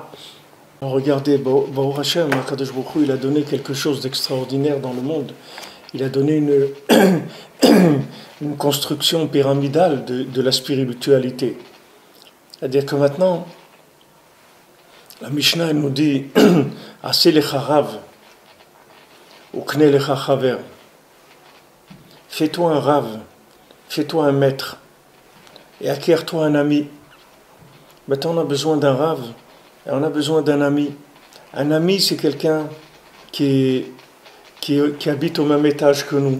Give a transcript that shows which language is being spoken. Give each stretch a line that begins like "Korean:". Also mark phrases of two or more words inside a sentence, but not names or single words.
French: Regardez,
Hebrew: ברוך השם, קדוש ברוך הוא,
French: il a donné quelque chose d'extraordinaire dans le monde. Il a donné une construction pyramidale de la spiritualité. C'est-à-dire que maintenant, la Mishnah elle nous dit
Hebrew: עשה לך רב, וקנה לך חבר.
French: Fais-toi un rave, fais-toi un maître, et acquiers-toi un ami. Maintenant, on a besoin d'un rave, et on a besoin d'un ami. Un ami, c'est quelqu'un qui habite au même étage que nous.